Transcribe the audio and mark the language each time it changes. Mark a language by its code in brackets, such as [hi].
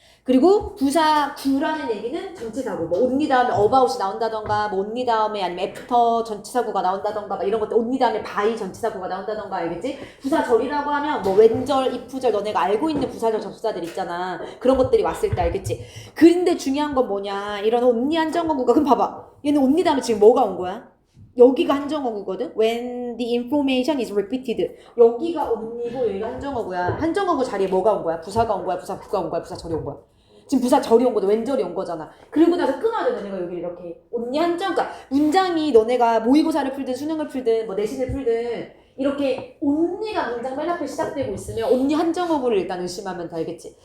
[ko] 그리고 부사 구라는 얘기는 전치사구. 뭐 only 다음에 about이 나온다던가, 뭐 only 다음에 아니면 after 전치사구가 나온다던가, 막 이런 것들. only 다음에 by 전치사구가 나온다던가, 알겠지? 부사절이라고 하면 뭐 when절, if절, 너네가 알고 있는 부사절, 접수사들 있잖아. 그런 것들이 왔을 때, 알겠지? 그런데 중요한 건 뭐냐? 이런 only 한정어구가, 그럼 봐봐. 얘는 only 다음에 지금 뭐가 온 거야? 여기가 한정어구거든? [en] When the information is repeated. [ko] 여기가 only고 여기가 한정어구야. 한정어구 자리에 뭐가 온 거야? 부사가 온 거야? 부사구가 온 거야? 부사절이 온 거야? 지금 부사 절이 온 거죠. 왼절이 온 거잖아. 그리고 나서 끊어야 돼. 너네가 여기 이렇게. 언니 한정. 그러니까 문장이 너네가 모의고사를 풀든 수능을 풀든 뭐 내신을 풀든 이렇게 언니가 문장 맨 앞에 시작되고 있으면 언니 한정어구를 일단 의심하면 다 알겠지.